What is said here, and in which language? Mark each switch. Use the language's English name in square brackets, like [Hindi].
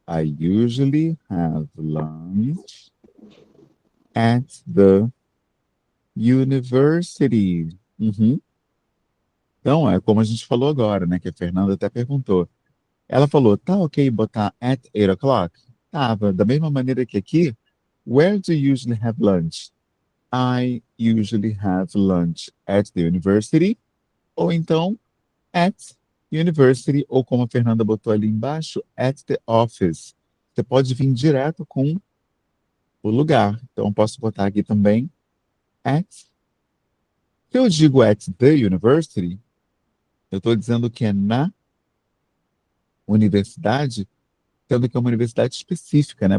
[English] I usually have lunch at the university. Uhum. [Portuguese] Então, é como a gente falou agora, né? Que a Fernanda até perguntou. Ela falou, tá ok botar [English] at 8 o'clock? [Portuguese] Tava. Da mesma maneira que aqui, [English] where do you usually have lunch? I usually have lunch at the university. [Portuguese] Ou então, [English] at university, [Portuguese] ou como a Fernanda botou ali embaixo, [English] at the office. [Portuguese] Você pode vir direto com o lugar. Então, posso botar aqui também at. Se eu digo [English] at the university, [Portuguese] eu estou dizendo que é na universidade, sendo que é uma universidade específica, né?